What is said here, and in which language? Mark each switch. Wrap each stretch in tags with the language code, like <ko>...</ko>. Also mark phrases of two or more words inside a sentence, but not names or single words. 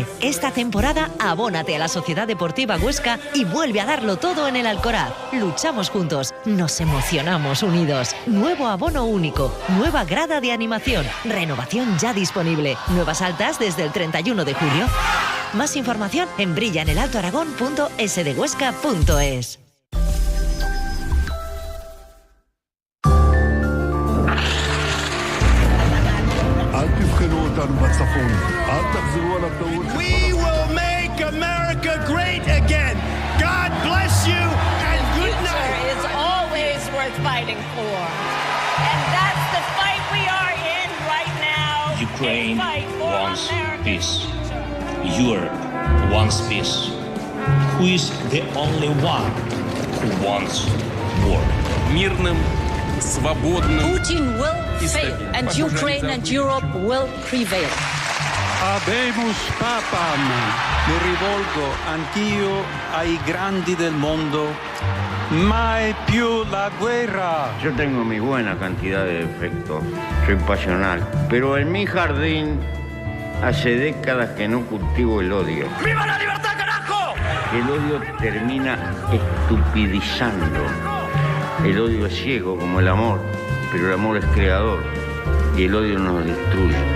<es>Esta temporada abónate a la Sociedad Deportiva Huesca y vuelve a darlo todo en el Alcoraz. Luchamos juntos, nos emocionamos unidos. Nuevo abono único, nueva grada de animación, renovación ya disponible, nuevas altas desde el 31 de julio. Más información en brillaenelaltoaragón.sdehuesca.es.</es> <en>We will make America great again. God bless you and good night. It's always worth fighting for. And that's the fight we are in right now. Ukraine wants peace. Europe wants peace. Who is the only one who wants war? Putin will fail and Ukraine and Europe will prevail.</en> <la>Habemus papam,</la> <it>mi rivolgo anch'io ai grandi del mondo. Mai più la guerra.</it> <es>Yo tengo mi buena cantidad de defectos, soy pasional, pero en mi jardín hace décadas que no cultivo el odio. ¡Viva la libertad, carajo! El odio termina estupidizando. El odio es ciego como el amor, pero el amor es creador y el odio nos destruye.</es>